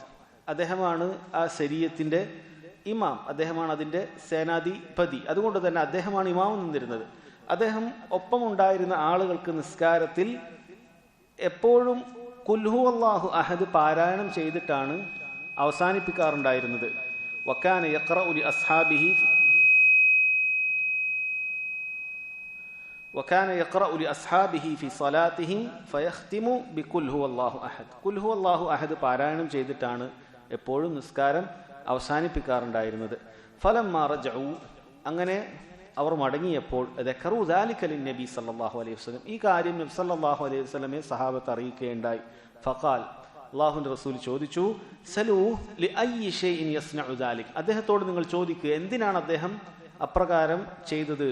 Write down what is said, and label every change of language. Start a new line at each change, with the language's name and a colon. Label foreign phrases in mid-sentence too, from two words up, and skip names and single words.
Malayalam: അദ്ദേഹമാണ് ആ സരിയത്തിൻ്റെ ഇമാം, അദ്ദേഹമാണ് അതിൻ്റെ സേനാധിപതി. അതുകൊണ്ട് തന്നെ അദ്ദേഹമാണ് ഇമാം നിന്നിരുന്നത്. അദ്ദേഹം ഒപ്പമുണ്ടായിരുന്ന ആളുകൾക്ക് നിസ്കാരത്തിൽ എപ്പോഴും
Arabic: قل هو الله أحد
Malayalam: പാരായണം ചെയ്തിട്ടാണ് അവസാനിപ്പിക്കാറുണ്ടായിരുന്നത്.
Arabic: وكان يقرأ لأصحابه وكان يقرأ لأصحابه في صلاتهم فيختم بقل هو الله أحد. قل هو الله أحد
Malayalam: പാരായണം ചെയ്തിട്ടാണ് എപ്പോഴും നിസ്കാരം അവസാനിപ്പിക്കാറുണ്ടായിരുന്നത്.
Arabic: فلما رجعوا,
Malayalam: അങ്ങനെ അവർ മടങ്ങിയപ്പോൾ
Arabic: ذكروا ذلك للنبي صلى الله عليه وسلم,
Malayalam: ഈ കാര്യം നബി
Arabic: صلى الله عليه وسلم
Malayalam: സഹാബത്ത് അറിയിക്കുകയുണ്ടായി. ഫഖാൽ, അള്ളാഹുവിന്റെ റസൂൽ ചോദിച്ചു,
Arabic: سلوه لأي شيء يصنع ذلك,
Malayalam: അദ്ദേഹത്തോട് നിങ്ങൾ ചോദിക്കുക എന്തിനാണ് അദ്ദേഹം അപ്രകാരം ചെയ്തത്.